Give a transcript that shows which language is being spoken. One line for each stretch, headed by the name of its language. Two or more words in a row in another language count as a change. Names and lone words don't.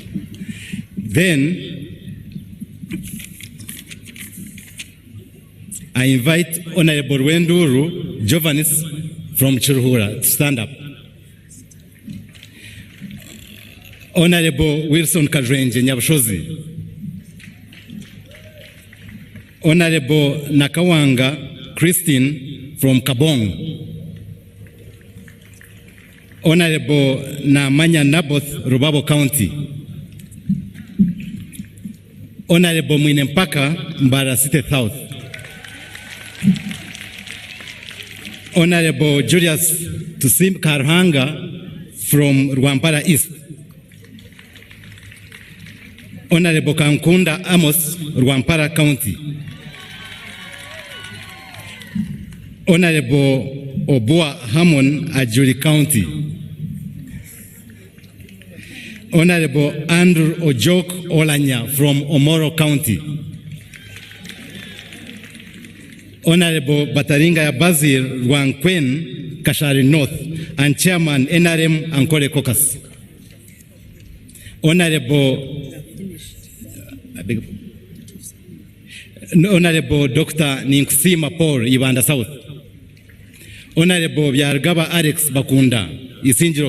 English: Then, I invite Honorable Wenduru Jovanis from Chiruhura to stand up. Honorable Wilson Kadrenje Nyabushozi. Honorable Nakawanga Christine from Kabong, Honorable Namanya Naboth, Rubabo County, Honorable Mwinempaka, Mbarara City South, Honorable Julius Tusim Karhanga from Rwampara East, Honorable Kankunda Amos, Rwampara County, Honorable Obua Hamon, Ajuri County, Honorable Andrew Ojok Olanya from Omoro County, Honorable Bataringa Bazir Rwankwen, Kashari North, and Chairman NRM Ankole Caucus, Honorable Dr. Ninkusima Paul, Ibanda South, Honorable Byargaba Alex Bakunda, Isinjiro